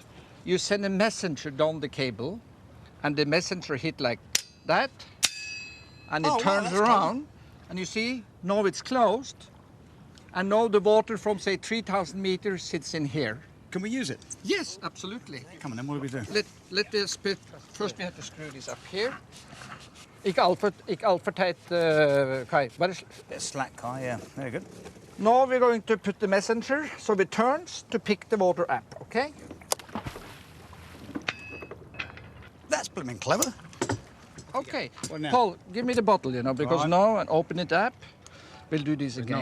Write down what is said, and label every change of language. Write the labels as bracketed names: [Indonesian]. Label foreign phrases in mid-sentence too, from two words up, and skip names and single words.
[English] You send a messenger down the cable, and the messenger hit like that, and it turns around, and you see, now it's closed, and now the water from, say, 3,000 meters sits in here. Can we use it? Yes, absolutely. Come on then, what do we do? Let this bit, first we have to screw this up here. [Norwegian] Ikke altfor teit, Kai. [English] Bit slack, Kai, yeah. Very good. Now we're going to put the messenger, so it turns to pick the water up, okay? That's blooming clever. Okay. What now? Paul, give me the bottle, because Right. now, and open it up. We'll do this again.